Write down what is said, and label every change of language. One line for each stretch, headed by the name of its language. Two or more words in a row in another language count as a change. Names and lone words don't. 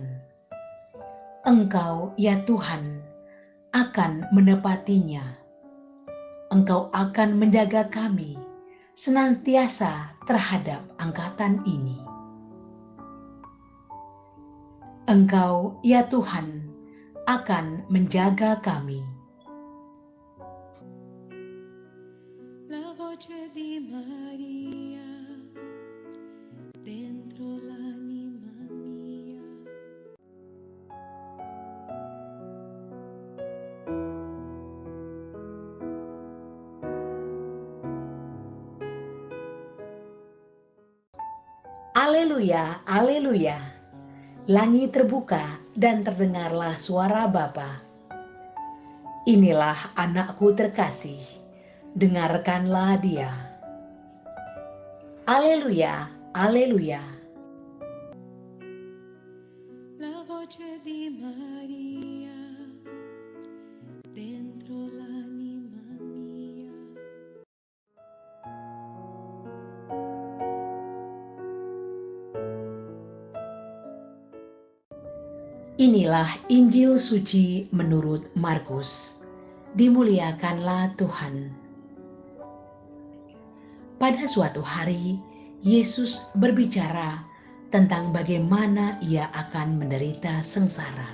Indonesian: Engkau ya Tuhan akan menepatinya. Engkau akan menjaga kami senantiasa terhadap angkatan ini. Engkau ya Tuhan akan menjaga kami.
Italian: La voce di Maria dentro l'anima mia.
Indonesian: Aleluya, aleluya. Langit terbuka dan terdengarlah suara Bapa. Inilah anakku terkasih, dengarkanlah dia. Aleluya, aleluya.
Italian: La voce di Maria dentro l'anima mia.
Indonesian: Inilah Injil suci menurut Markus. Dimuliakanlah Tuhan. Pada suatu hari, Yesus berbicara tentang bagaimana ia akan menderita sengsara.